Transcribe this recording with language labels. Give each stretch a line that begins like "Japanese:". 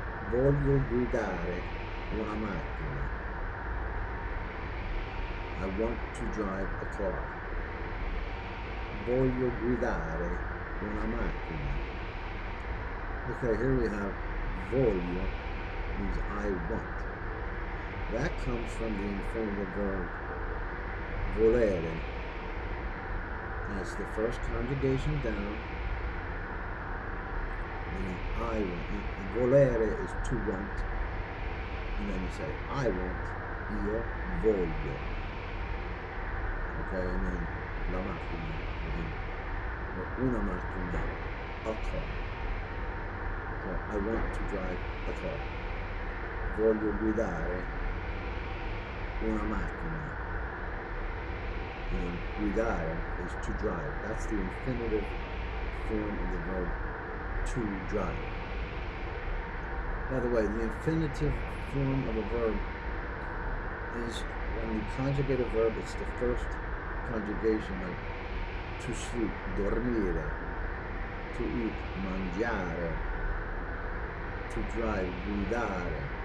Italian: Voglio guidare una macchina.
English: I want to drive a car.
Italian: Voglio guidare una macchina.
English: Okay, here we have voglio, means I want. That comes from the infinitive verb volere. That's the first conjugation down. And I want. Volere is to want. And then you say I want,
Italian: io voglio.
English: Okay, and then
Italian: la macchina, una macchina,
English: a car. So I want to drive a car.
Italian: Voglio guidare una macchina.
English: and guidare is to drive. That's the infinitive form of the verb to drive. By the way, the infinitive form of a verb is when you conjugate a verb, it's the first conjugation, like to sleep, dormire, to eat, mangiare, to drive, guidare.